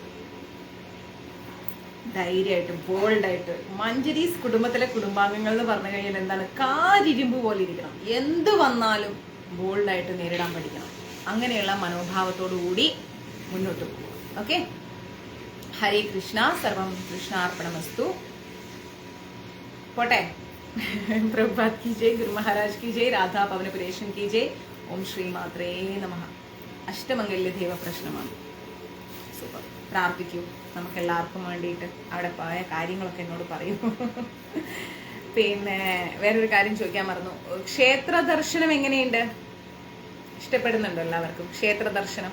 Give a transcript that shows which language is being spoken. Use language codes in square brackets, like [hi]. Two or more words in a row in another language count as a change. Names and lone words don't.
[ml] ധൈര്യമായിട്ട് ബോൾഡായിട്ട് മഞ്ജരീസ് കുടുംബത്തിലെ കുടുംബാംഗങ്ങൾ എന്ന് പറഞ്ഞു കഴിഞ്ഞാൽ എന്താണ്, കാരിരുമ്പ് പോലെ ഇരിക്കണം. എന്ത് വന്നാലും ബോൾഡായിട്ട് നേരിടാൻ പഠിക്കണം. അങ്ങനെയുള്ള മനോഭാവത്തോടു കൂടി മുന്നോട്ട് പോകും. ഓക്കെ, ഹരേ കൃഷ്ണ, [sa] सर्वं कृष्णार्पणमस्तु. [hi] പോട്ടെ. പ്രഭുപാത് की जय, गुरु महाराज की जय, राधा पवनपुरेशन की जय. [sa] ओम श्री मात्रे नमः. [ml] അഷ്ടമംഗല്യ ദൈവ പ്രശ്നമാണ്. സൂപ്പർ. പ്രാർത്ഥിക്കൂ, നമുക്ക് എല്ലാവർക്കും വേണ്ടിയിട്ട്. അവിടെ പോയ കാര്യങ്ങളൊക്കെ എന്നോട് പറയൂ. പിന്നെ വേറൊരു കാര്യം ചോദിക്കാൻ മറന്നു. ക്ഷേത്ര ദർശനം എങ്ങനെയുണ്ട്? ഇഷ്ടപ്പെടുന്നുണ്ടോ എല്ലാവർക്കും ക്ഷേത്ര ദർശനം?